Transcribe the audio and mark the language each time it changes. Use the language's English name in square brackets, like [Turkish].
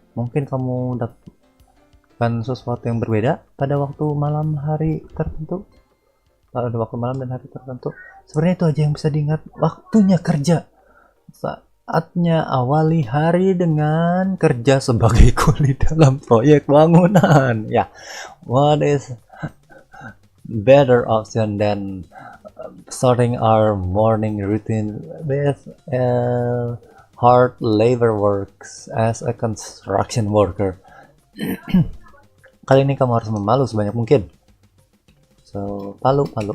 [Indonesian] Mungkin kamu dapatkan sesuatu yang berbeda pada waktu malam hari tertentu. Pada waktu malam dan hari tertentu. Sebenarnya itu aja yang bisa diingat. Waktunya kerja. Saatnya awali hari dengan kerja sebagai kuli dalam proyek bangunan. [English] Ya, what is better option than starting our morning routine with hard labor works as a construction worker. [Indonesian] Kali ini kamu harus memalu sebanyak mungkin. So, palu.